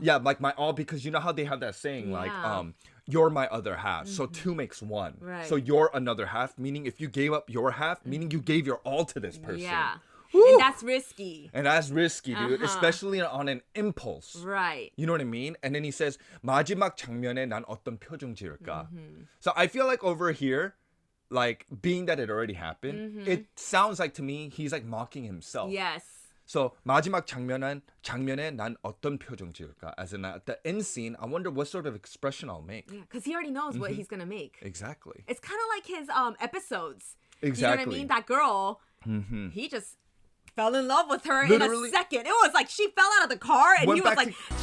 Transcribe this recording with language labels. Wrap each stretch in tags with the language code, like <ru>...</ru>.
<en>Yeah, like my all, because you know how they have that saying, like, Yeah. you're my other half. So two makes one. Right. So you're another half, meaning if you gave up your half, meaning you gave your all to this person. Yeah. Woo! And that's risky. And that's risky, dude, especially on an impulse. Right. You know what I mean?</en> <ko>And then he says, 마지막 장면에 난 어떤 표정 지을까?</ko> <en>So I feel like over here, like, being that it already happened, it sounds like to me, he's like mocking himself. Yes.</en> <ko>So 마지막 장면에 난 어떤 표정 지을까?</ko> <en>As in, at the end scene, I wonder what sort of expression I'll make. Yeah, because he already knows what he's gonna make. Exactly. It's kind of like his episodes. Exactly. You know what I mean? That girl, he just fell in love with her Literally. in a second. It was like she fell out of the car and Went he was back like,</en>